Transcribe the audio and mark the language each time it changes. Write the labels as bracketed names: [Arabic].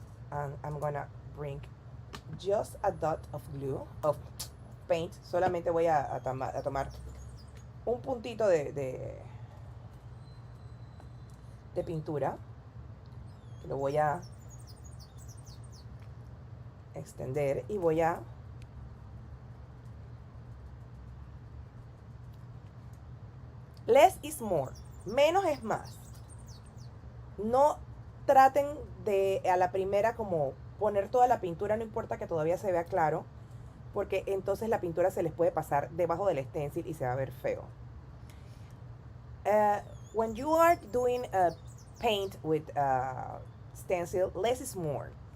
[English] And I'm gonna bring just a dot of glue, of paint. [Spanish] Solamente voy a tomar un puntito de pintura. Lo voy a extender y voy a [English] less is more. [Spanish] Menos es más. No traten de a la primera como poner toda la pintura, no importa que todavía se vea claro, porque entonces la pintura se les puede pasar debajo del stencil y se va a ver feo. [English] When you are doing a paint with stencil, less is more.